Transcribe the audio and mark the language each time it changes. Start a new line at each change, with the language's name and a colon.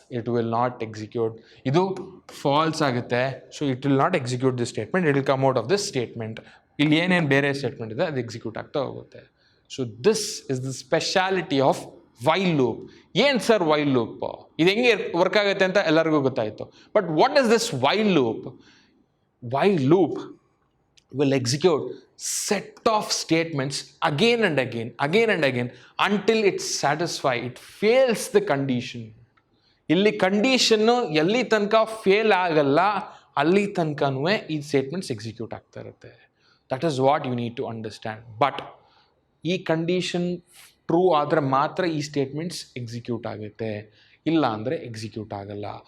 English: It will not execute.
Kannada: ಇದು falls ಆಗುತ್ತೆ.
English: So it will not execute this statement. It will come out of this statement.
Kannada: ಇಲ್ಲಿ ಏನೇನು ಬೇರೆ statement ಇದೆ ಅದು ಎಕ್ಸಿಕ್ಯೂಟ್ ಆಗ್ತಾ ಹೋಗುತ್ತೆ.
English: So this is the speciality of while loop.
Kannada: ಏನು ಸರ್
English: While loop?
Kannada: ಇದು ಹೆಂಗೆ ವರ್ಕ್ ಆಗುತ್ತೆ ಅಂತ ಎಲ್ಲರಿಗೂ ಗೊತ್ತಾಯಿತು.
English: But what is this while loop? While loop will execute set of statements again and again until it satisfies, it fails the condition.
Kannada: ಇಲ್ಲಿ condition ಎಲ್ಲಿ ತನಕ ಫೇಲ್ ಆಗಲ್ಲ ಅಲ್ಲಿ ತನಕನೂ ಈ ಸ್ಟೇಟ್ಮೆಂಟ್ಸ್ ಎಕ್ಸಿಕ್ಯೂಟ್ ಆಗ್ತಾ ಇರುತ್ತೆ.
English: That is what you need to understand.
Kannada: But ಈ ಕಂಡೀಷನ್ ಟ್ರೂ ಆದರೆ ಮಾತ್ರ ಈ ಸ್ಟೇಟ್ಮೆಂಟ್ಸ್ ಎಕ್ಸಿಕ್ಯೂಟ್ ಆಗುತ್ತೆ, ಇಲ್ಲ ಅಂದರೆ ಎಕ್ಸಿಕ್ಯೂಟ್ ಆಗಲ್ಲ.